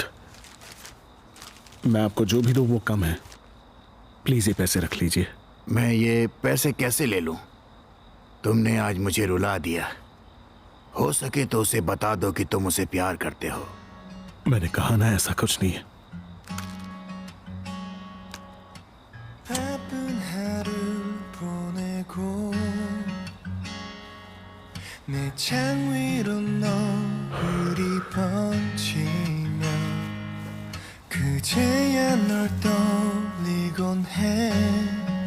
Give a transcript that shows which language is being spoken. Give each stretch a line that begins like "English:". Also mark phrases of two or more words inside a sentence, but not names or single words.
Hindi: मैं आपको जो भी दूं वो कम है। प्लीज ये पैसे रख लीजिए। मैं ये पैसे कैसे ले लूं? तुमने आज मुझे रुला दिया। हो सके तो उसे बता दो कि तुम उसे प्यार करते हो। मैंने कहा ना, ऐसा कुछ नहीं है।
Korean: 내 창 위로 너울이 번지며 그제야 널 떠올리곤 해